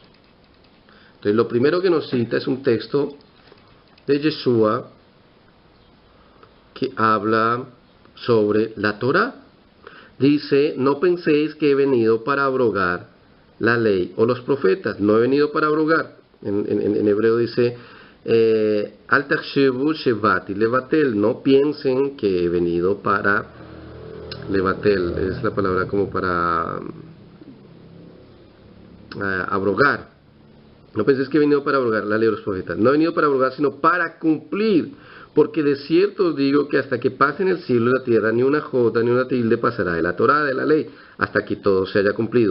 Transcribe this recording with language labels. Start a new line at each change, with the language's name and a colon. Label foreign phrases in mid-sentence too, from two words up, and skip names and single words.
Spanish: Entonces, lo primero que nos cita es un texto de Yeshua que habla sobre la Torá. Dice: no penséis que he venido para abrogar la ley o los profetas. No he venido para abrogar. En hebreo dice:
Hebrew: al tachshevu shevati levatel.
Spanish: No piensen que he venido para levatel, es la palabra como para abrogar. No penséis que he venido para abrogar la ley de los profetas. No he venido para abrogar, sino para cumplir. Porque de cierto os digo que hasta que pasen el cielo y la tierra, ni una jota ni una tilde pasará de la Torá, de la ley, hasta que todo se haya cumplido.